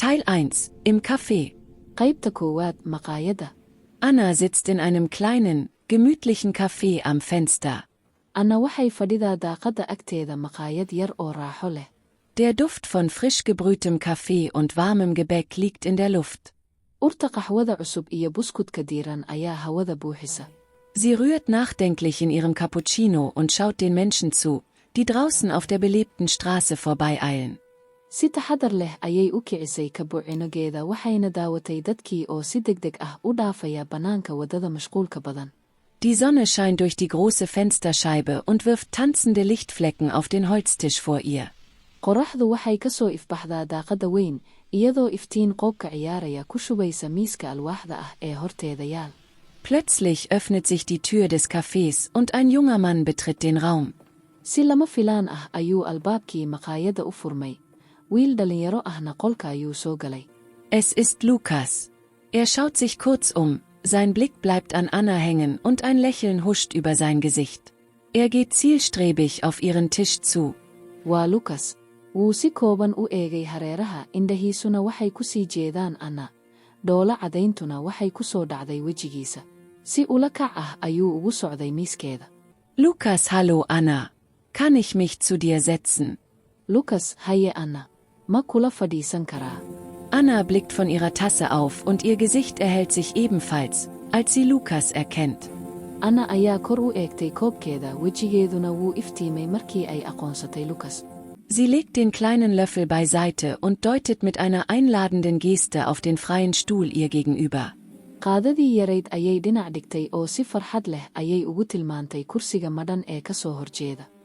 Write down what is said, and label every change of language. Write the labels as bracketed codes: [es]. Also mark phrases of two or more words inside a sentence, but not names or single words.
[de] Teil 1. Im Café. [so] qaybta koowaad maqaayadda. [de] Anna sitzt in einem kleinen, gemütlichen Café am Fenster. [so] Anna waxay fadhidaa daaqadda agteeda maqaayad yar oo raaxo leh. [de] Der Duft von frisch gebrühtem Kaffee und warmem Gebäck liegt in der Luft. [so] Urta qaxwada cusub iyo buskudka diiran ayaa hawada buuxisa. [de] Sie rührt nachdenklich in ihrem Cappuccino und schaut den Menschen zu, die draußen auf der belebten Straße vorbeieilen. [so] Si taxadar leh ayay u kicisay kabuucinogeeda waxayna daawatay dadkii oo si degdeg ah u dhaafaya bannaanka waddada mashquulka badan. [de] Die Sonne scheint durch die große Fensterscheibe und wirft tanzende Lichtflecken auf den Holztisch vor ihr. [so] Qoraxdu waxay ka soo ifbaxdaa daaqadda weyn, iyadoo iftiin qoobka ciyaaraya ku shubaysa miiska alwaaxda ah ee horteeda yaal. [de] Plötzlich öffnet sich die Tür des Cafés und ein junger Mann betritt den Raum. [so] Si lama filaan ah ayuu albaabkii maqaayadda u furmay. Wiil dhalinyaro ahna qolka ayuu soo galay. [de] Es ist Lukas. Er schaut sich kurz um, sein Blick bleibt an Anna hängen und ein Lächeln huscht über sein Gesicht. Er geht zielstrebig auf ihren Tisch zu. [so] Waa Lukas. Wuu si kooban u eegay hareeraha, indhahiisuna waxay ku sii jeedaan Anna. Dhoola cadayntuna waxay ku soo dhacday wejigiisa. Si ula kac ah ayuu ugu socday miiskeeda. [de] Lukas, hallo Anna. Kann ich mich zu dir setzen? [so] Lukas, haye Anna. Ma kula fadhiisan karaa? [de] Anna blickt von ihrer Tasse auf und ihr Gesicht erhellt sich ebenfalls, als sie Lukas erkennt. [so] Anna ayaa kor u eegtay koobkeeda, wejigeeduna wuu iftiimay markii ay aqoonsatay Lukas. [de] Sie legt den kleinen Löffel beiseite und deutet mit einer einladenden Geste auf den freien Stuhl ihr gegenüber. [so] Qaadadii yarayd ayay dhinac dhigtay oo si farxad leh ayay ugu tilmaantay kursiga madhan ee ka soo horjeeda.